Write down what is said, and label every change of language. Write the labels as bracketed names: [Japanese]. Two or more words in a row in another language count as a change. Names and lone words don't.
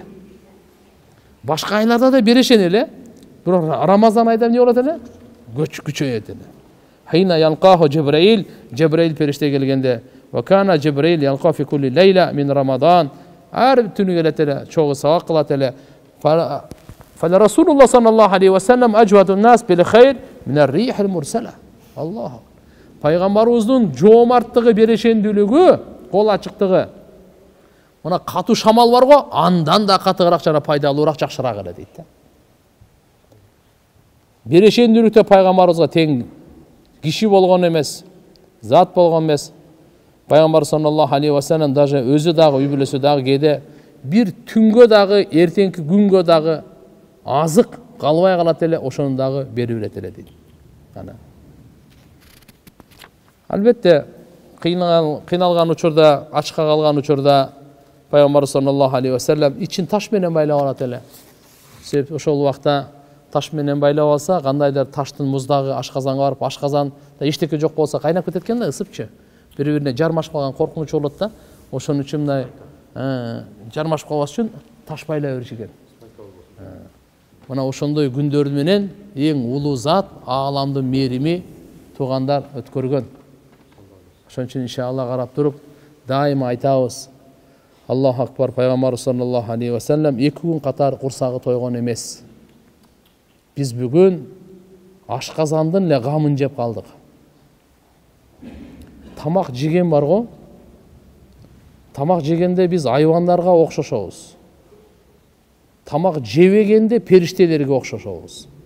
[Kyrgyz] Башка айларда да берешен эле, бирок Рамазан айда эмне болот эле? Күчөйөт эле. [Arabic] حين يلقاه جبريل, [Kyrgyz] Джибраил периште келгенде, [Arabic] وكان جبريل يلقاه في كل ليلة من رمضان. [Kyrgyz] Ар түнү келет эле, чогуу сабак кылат эле. [Arabic] فلرسول الله صلى الله عليه وسلم أجود الناس بالخير من الريح المرسلة. الله. [Kyrgyz] Пайгамбарыбыздын жоомарттыгы, берешендүүлүгү, кол ачыктыгы. Мына катуу шамал бар го, андан да катыгыраак жана пайдалуураак, жакшыраак эле дейт да. Берешендүүлүктө пайгамбарыбызга тең киши болгон эмес, зат болгон эмес. Пайгамбар [Arabic] صلى الله عليه وسلم [Kyrgyz] даже өзү дагы, үй бүлөсү дагы кээде бир түнгө дагы, эртеңки күнгө дагы азык калбай калат эле, ошону дагы берип берет эле дейт. Албетте кыйналган учурда, ачка калган учурда Пайгамбар [Arabic] صلى الله عليه وسلم [Kyrgyz] ичин таш менен байлап алат эле. Себеби ошол убакта таш менен байлап алса, кандайдыр таштын муздагы ашказанга барып, ашказанда эчтеке жок болсо кайнап кетет экен да, ысыпчы. Бири-бирине жармашып калган коркунуч болот да. Ошон үчүн мындай жармашып калбаш үчүн таш байлай бериш экен. Мына ошондой күндөрү менен эң улуу зат, ааламдын мээрими туугандар өткөргөн. Ошон үчүн иншалла карап туруп дайыма айтабыз. [Arabic] الله أكبر. [Kyrgyz] Пайгамбар [Arabic] صلى الله عليه وسلم [Kyrgyz] 2 күн катар курсагы тойгон эмес. Биз бүгүн ашказандын эле гамын жеп калдык. Тамак жеген бар го. Тамак жегенде биз айвандарга окшошобуз. Тамак жебегенде периштелерге окшошобуз.